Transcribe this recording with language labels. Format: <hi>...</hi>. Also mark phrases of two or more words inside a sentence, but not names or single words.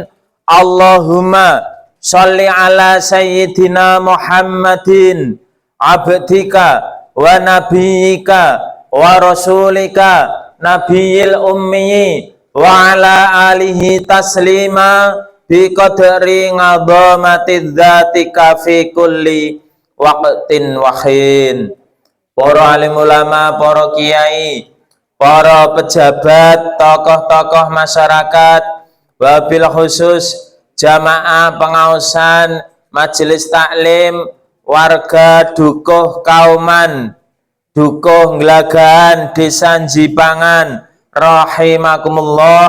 <ar>اللهم صل على سيدنا محمد عبدك ونبيك ورسولك النبي الأمي وعلى آله تسليما بقدر عظمة ذاتك في كل وقت وحين.</ar> <id>Para alim ulama, para kiai, para pejabat, tokoh-tokoh masyarakat,</id> <ar>وبالخصوص</ar> <id>jamaah pengausan, majelis taklim, warga dukuh kauman, dukuh nglagahan desa Jipangan, rahimakumullah.</id>